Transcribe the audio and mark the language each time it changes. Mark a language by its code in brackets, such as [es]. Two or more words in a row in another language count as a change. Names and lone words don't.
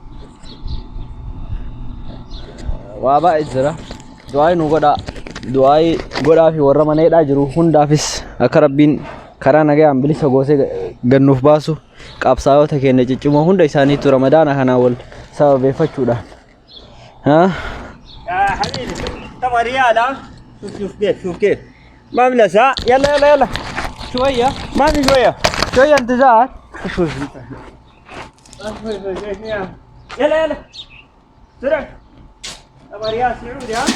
[om] Waa baay'ee jira. Du'aayi nu godhaa. Du'aayi godhaa fi warra mana hidhaa jiru hundaafis akka rabbiin karaa nagayaan bilisa goosee gannuuf baasu qabsaa'ota keenya ciccimoo hunda isaaniitu ramadaana kanaa wal sababeeffachuudhaan. ها [ar] يا حبيبي تبغى ريال ها شوف كيف ما من ساعة يلا شوية ما في شوية انتظار شوي يلا سرع تبغى ريال سعودي ها